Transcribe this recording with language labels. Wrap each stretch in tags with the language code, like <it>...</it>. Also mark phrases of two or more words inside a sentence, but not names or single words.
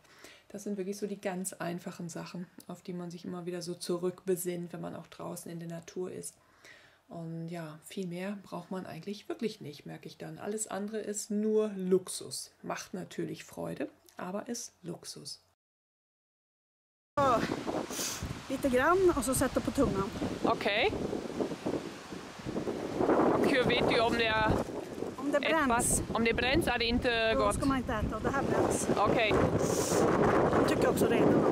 <de>Das sind wirklich so die ganz einfachen Sachen, auf die man sich immer wieder so zurückbesinnt, wenn man auch draußen in der Natur ist. Und ja, viel mehr braucht man eigentlich wirklich nicht, merke ich dann. Alles andere ist nur Luxus. Macht natürlich Freude, aber ist Luxus.</de> <sv>Lite grann och så sätta på tungan. Okay. Och hur vet du om det Om det bränns, om det bränns är det inte då gott? ska man inte äta. Det här bränns. Okej. De tycker också renarna.</sv>